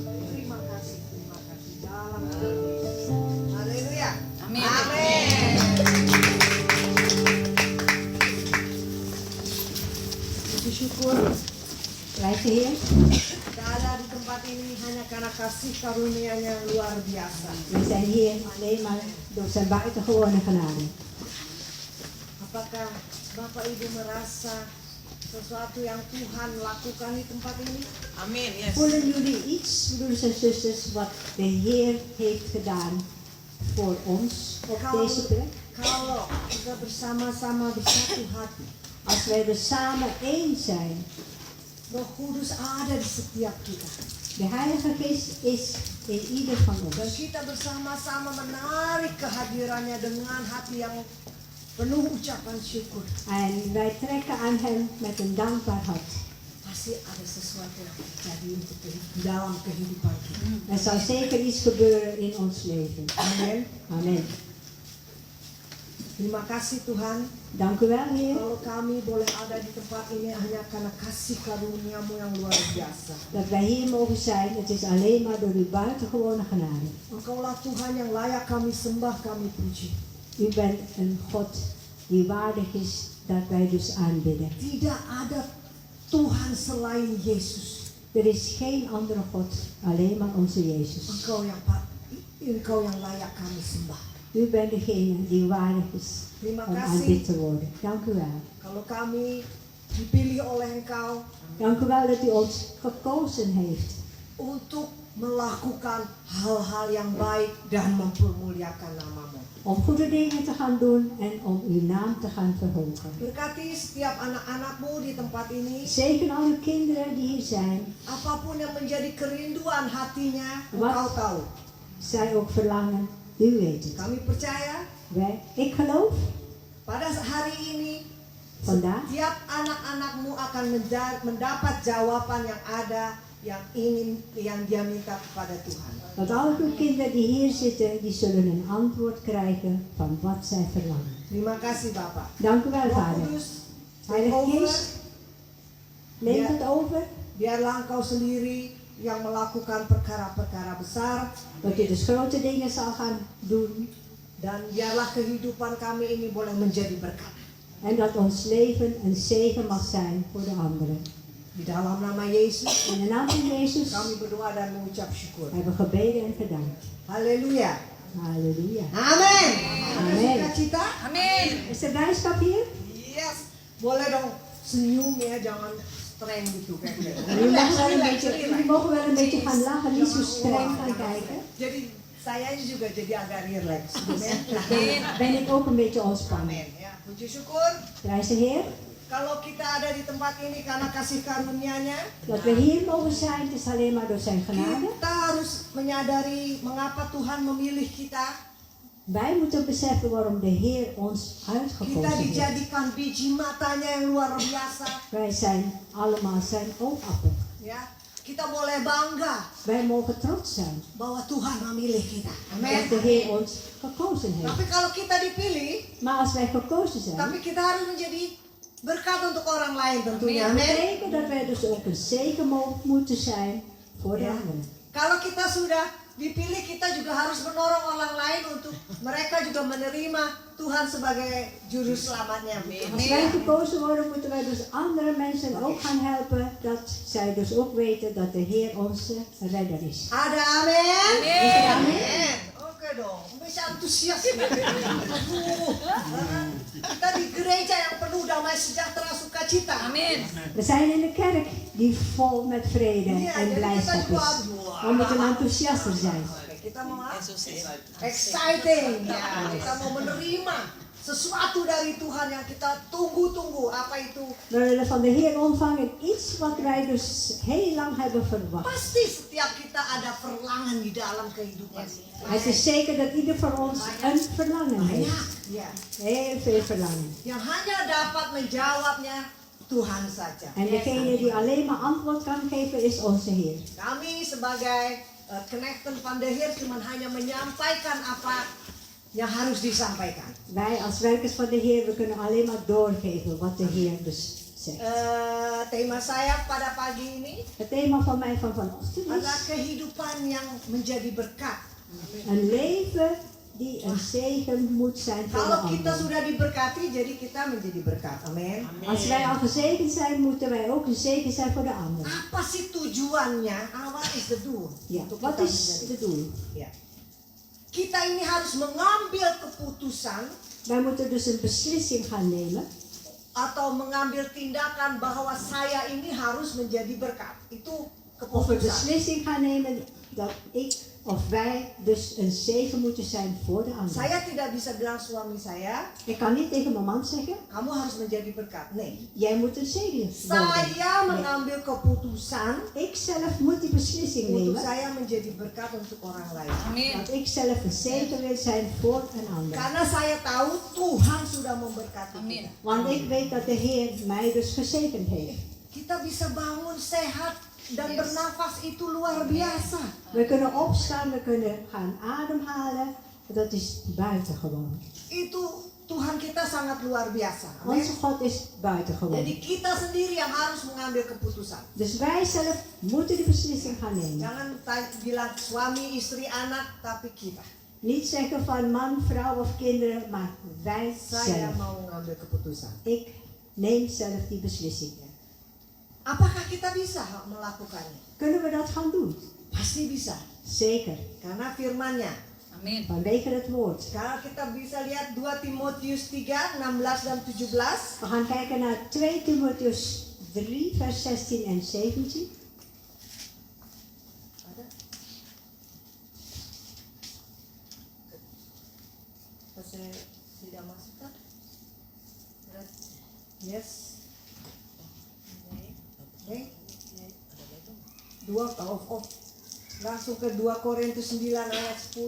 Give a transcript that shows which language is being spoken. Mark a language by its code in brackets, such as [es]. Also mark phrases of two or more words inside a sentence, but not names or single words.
[id] Terima kasih dalam nama Yesus. Haleluya. Amin. Amin. Puji syukur [nl] Prijs de Heer. [id] kita ada di tempat ini hanya karena kasih karunia-Nya yang luar biasa. [nl] We zijn hier alleen maar door zijn buitengewone genade. [id] Apakah Bapak Ibu merasa sesuatu yang Tuhan lakukan di tempat ini? Amin. Yes. [nl] Voelen jullie iets, broeders en zusters, wat de Heer heeft gedaan voor ons op deze plek? [id] Kalau kita bersama-sama bersatu hati, [nl] Als wij er samen één zijn, [id] Roh Kudus ada di setiap kita. [nl] de Heilige Geest is in ieder van [id] Dan [nl] ons. [id] kita bersama-sama menarik kehadirannya dengan hati yang penuh ucapan syukur. [nl] En wij trekken aan Hem met een dankbaar hart. [id] Pasti ada sesuatu yang terjadi untuk di dalam kehidupan kita. [nl] Er zal zeker iets gebeuren in ons leven. [id] Amin. [nl] Amen. [id] Terima kasih Tuhan. [nl] Dank u wel, Heer, [id] Kalau kami boleh ada di tempat ini hanya karena kasih karunia-Mu yang luar biasa. [nl] dat wij hier mogen zijn. Het is alleen maar door uw buitengewone genade. [id] Engkaulah Tuhan yang layak kami sembah, kami puji. [nl] U bent een God die waardig is dat wij dus aanbidden. [id] Tidak ada Tuhan selain Yesus. [nl] Er is geen andere God, alleen maar onze Jezus. [id] Engkau yang layak kami sembah. [nl] U bent degene die waardig is [id] Terima [nl] om [id] kasih [nl] aanbid te worden. Dank u wel. [id] kalau kami dipilih oleh Engkau [nl] Dank u wel dat u ons gekozen heeft [id] untuk melakukan hal-hal yang baik dan mempermuliakan nama-Mu. [nl] om goede dingen te gaan doen en om uw naam te gaan verhogen. [id] Berkati setiap anak-anak-Mu di tempat ini. [nl] Zegen al uw kinderen die hier zijn, [id] Apapun yang menjadi kerinduan hatinya, [nl] Wat? [id] Engkau tahu. [nl] zij ook verlangen, u weet het. [id] Kami percaya [nl] Ik geloof [id] pada hari ini [nl] vandaag [id] setiap anak-anak-Mu akan mendapat jawaban yang ada yang dia minta kepada Tuhan. [nl] dat al uw kinderen die hier zitten, die zullen een antwoord krijgen van wat zij verlangen. [id] Terima kasih Bapak. [nl] Dank u wel, [id] Roh [nl] Vader. [id] Kudus, [nl] Heilige over, Geest, neem het over. [id] biarlah Engkau sendiri yang melakukan perkara-perkara besar, [nl] Dat u dus grote dingen zal gaan doen. [id] dan biarlah kehidupan kami ini boleh menjadi berkat. [nl] En dat ons leven een zegen mag zijn voor de anderen. [id] Di dalam nama Yesus, [nl] In de naam van Jezus [id] kami berdoa dan mengucap syukur. [nl] hebben we gebeden en gedankt. [id] Haleluya. [nl] Halleluja. [id] Amin. Amin. Ada cita? Amin. [nl] Is er blijdschap hier? Yes. [id] Boleh dong senyum ya, jangan streng gitu kayak gitu. [nl] Jullie mogen wel een beetje gaan lachen, niet zo streng gaan kijken. [id] Jadi saya juga jadi agak relax. Amin. [nl] Dan ben ik ook een beetje ontspannen. [id] Amin. Ya, puji syukur. [nl] Prijs de Heer [id] Kalau kita ada di tempat ini karena kasih karunia-Nya, [nl] dat we hier mogen zijn. Het is alleen maar door zijn genade. [id] kita harus menyadari mengapa Tuhan memilih kita. [nl] Wij moeten beseffen waarom de Heer ons [id] Kita [nl] uitgekozen heeft. [id] dijadikan biji matanya yang luar biasa. [nl] Wij zijn allemaal zijn oogappel. [id] Ya, kita boleh bangga [nl] Wij mogen trots zijn [id] bahwa Tuhan memilih kita. [nl] dat [id] Amin. [nl] de Heer ons gekozen heeft. [id] Tapi kalau kita dipilih, [nl] Maar als wij gekozen zijn, [id] tapi kita harus menjadi berkat untuk orang lain tentunya. [nl] dat [id] Amin. [nl] betekent dat wij dus ook een zegen moeten zijn voor de [id] Ya. [nl] anderen. [id] Kalau kita sudah dipilih, kita juga harus menolong orang lain untuk mereka juga menerima Tuhan sebagai juru selamatnya. [nl] Als wij gekozen worden, moeten wij dus andere mensen ook gaan helpen, dat zij dus ook weten dat de Heer onze redder is. [id] Ada amin? Amin. Amin. Oke dong, bisa antusias gitu. Aduh, kita di gereja yang penuh damai sejahtera sukacita. Amin. [nl] We zijn in de kerk die vol met vrede [id] Iya, [nl] en [id] jadi kita [nl] blijdschap [id] juga [nl] is. We moeten enthousiaster zijn. [id] Oke, kita mau apa? Yesus. Exciting. Ya, kita mau menerima sesuatu dari Tuhan yang kita tunggu-tunggu. Apa itu? [nl] We willen van de Heer ontvangen iets wat wij dus heel lang hebben verwacht. [id] Pasti setiap kita ada verlangan di dalam kehidupan. [nl] Het is zeker dat ieder van ons een verlangen [id] Banyak, [nl] heeft. [id] ya. [nl] Heel veel verlangen. [id] Yang hanya dapat menjawabnya Tuhan saja. [nl] En degene die alleen maar antwoord kan geven is onze Heer. [id] Kami sebagai [nl] knechten van de Heer [id] cuma hanya menyampaikan apa yang harus disampaikan. [nl] Wij als werkers van de Heer, we kunnen alleen maar doorgeven wat de Heer dus zegt. [id] Tema saya pada pagi ini [nl] Het thema van mij van vanochtend [id] adalah [nl] is [id] kehidupan yang menjadi berkat. [nl] een leven die een zegen moet zijn voor de [id] Kalau kita [nl] ander. [id] sudah diberkati, jadi kita menjadi berkat. Amin. [nl] Als wij al gezegend zijn, moeten wij ook een zegen zijn voor de ander. [id] Apa sih tujuannya? [en] What is the doel? [nl] Ja, [id] Untuk [nl] wat [id] kita [nl] is [id] menjadi- [nl] het doel? [id] Ya. Kita ini harus mengambil keputusan [nl] Wij moeten dus een beslissing gaan nemen. [id] atau mengambil tindakan bahwa saya ini harus menjadi berkat. Itu [nl] Of een [id] keputusan. [nl] beslissing gaan nemen dat ik of wij dus een zegen moeten zijn voor de ander. [id] Saya tidak bisa bilang suami saya, [nl] Ik kan niet tegen mijn man zeggen, [id] kamu harus menjadi berkat. [nl] Nee. jij moet een zegen worden. [id] Saya [nl] Nee. [id] mengambil keputusan [nl] Ik zelf moet die beslissing [id] untuk [nl] nemen. [id] saya menjadi berkat untuk orang lain. Amin. [nl] Dat ik zelf een zegen wil zijn voor een ander. [id] Karena saya tahu Tuhan sudah memberkati Amin. kita. [nl] Want ik weet dat de Heer mij dus gezegend heeft. [id] Kita bisa bangun sehat dan bernafas itu luar biasa. [nl] We kunnen opstaan, we kunnen gaan ademhalen. Dat is buitengewoon. [id] Itu Tuhan kita sangat luar biasa. Amin. [nl] Onze God is [id] Jadi [nl] buitengewoon. [id] kita sendiri yang harus mengambil keputusan. [nl] Dus wij zelf moeten de beslissing gaan nemen. [id] Jangan bilang suami, istri, anak, tapi kita. [nl] Niet zeggen van man, vrouw of kinderen, maar wij [id] Saya [nl] zelf. [id] mau mengambil keputusan. [nl] Ik neem zelf die beslissing. [id] Apakah kita bisa melakukannya? [nl] Kunnen we dat gaan doen? [id] Pasti bisa. [nl] Zeker. [id] Karena firman-Nya. Amin. [nl] Vanwege het woord. [id] Sekarang kita bisa lihat 2 Timotius 3, 16 dan 17. [nl] We gaan kijken naar 2 Timotheus 3, vers 16 en 17. [id] Ada? Saya tidak masukkan. Yes. Oke. Langsung ke 2 Korintus 9 ayat 10.